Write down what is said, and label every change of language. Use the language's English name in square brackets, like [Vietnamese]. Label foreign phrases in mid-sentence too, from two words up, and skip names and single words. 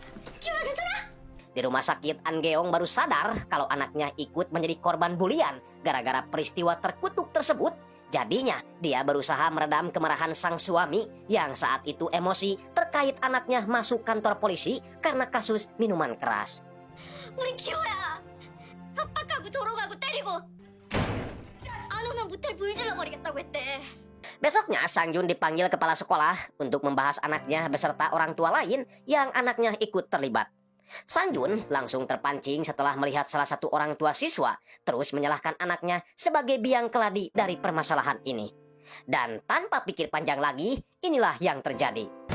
[Indonesian] Di rumah sakit, An Geong baru sadar kalau anaknya ikut menjadi korban bulian gara-gara peristiwa terkutuk tersebut Jadinya, dia berusaha meredam kemarahan sang suami yang saat itu emosi terkait anaknya masuk kantor polisi karena kasus minuman keras. [Korean] 우리 기호야. 협박하고 조롱하고 때리고 안 오면 모텔 불질러 버리겠다고 했대. [Indonesian] Besoknya, Sang Jun dipanggil kepala sekolah untuk membahas anaknya beserta orang tua lain yang anaknya ikut terlibat. Sang Jun langsung terpancing setelah melihat salah satu orang tua siswa terus menyalahkan anaknya sebagai biang keladi dari permasalahan ini. Dan tanpa pikir panjang lagi, inilah yang terjadi.